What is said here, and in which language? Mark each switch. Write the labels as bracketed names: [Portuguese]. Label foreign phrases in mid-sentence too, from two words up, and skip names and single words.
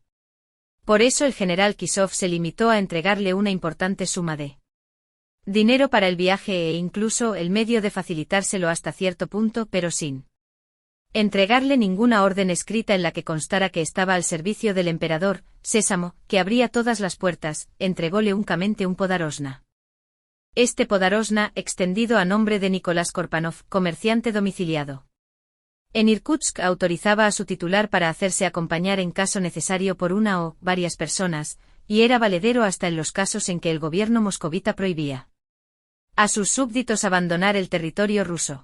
[Spanish] Por eso el general Kisov se limitó a entregarle una importante suma de dinero para el viaje e incluso el medio de facilitárselo hasta cierto punto, pero sin entregarle ninguna orden escrita en la que constara que estaba al servicio del emperador, Sésamo, que abría todas las puertas, entrególe uncamente un podarosna. Este podarosna extendido a nombre de Nicolás Korpanov, comerciante domiciliado en Irkutsk, autorizaba a su titular para hacerse acompañar en caso necesario por una o varias personas, y era valedero hasta en los casos en que el gobierno moscovita prohibía a sus súbditos abandonar el territorio ruso.